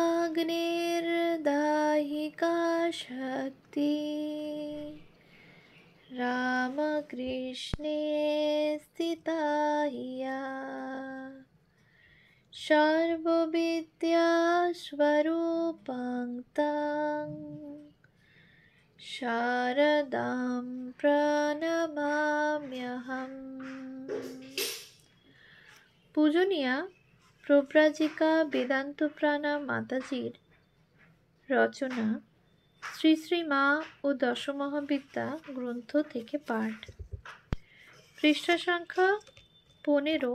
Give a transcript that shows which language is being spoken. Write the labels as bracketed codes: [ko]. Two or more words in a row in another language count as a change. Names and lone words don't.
[sa] अग्निर्दाहिका शक्ति रामकृष्णे स्थिता हिया सर्वविद्यास्वरूपां तां शारदां प्रणमाम्यहम्। [bn] পূজনীয়া প্রব্রাজিকা বেদান্তপ্রাণা মাতাজির রচনা শ্রী শ্রী মা ও দশমহাবিদ্যা গ্রন্থ থেকে পাঠ। পৃষ্ঠা সংখ্যা 15।